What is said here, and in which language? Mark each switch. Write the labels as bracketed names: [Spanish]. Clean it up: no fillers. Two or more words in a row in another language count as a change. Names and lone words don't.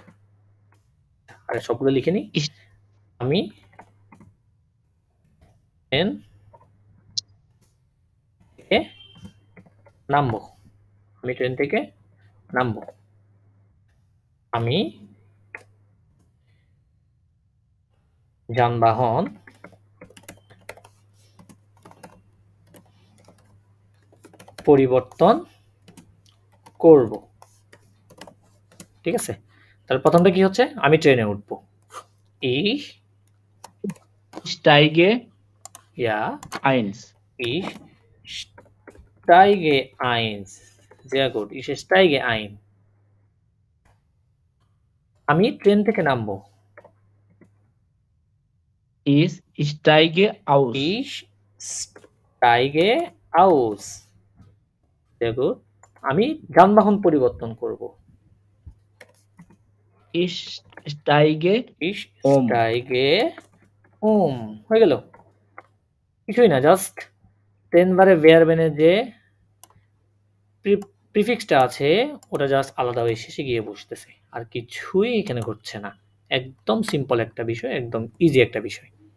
[Bangla] আর সবগুলো লিখে নিই, আমি ট্রেন থেকে নামবো, আমি যানবাহন পরিবর্তন করব। ঠিক আছে, তাহলে প্রথমটা কি হচ্ছে, আমি ট্রেনে উঠবো, [German] ich steige eins, ich steige eins, sehr gut, ich steige ein। [Bangla] আমি ট্রেন থেকে নামবো, [German] ich steige aus, sehr gut। [Bangla] আমি যানবাহন পরিবর্তন করব, [German] ich steige [Bangla] হয়ে গেল। কিছুই না, জাস্ট 10 বারে ভার্বের যে প্রিফিক্সটা আছে ওটা জাস্ট আলাদা হয়ে শেষে গিয়ে বসতেছে, আর কিছুই এখানে ঘটছে না। একদম সিম্পল একটা বিষয়, একদম ইজি একটা বিষয়।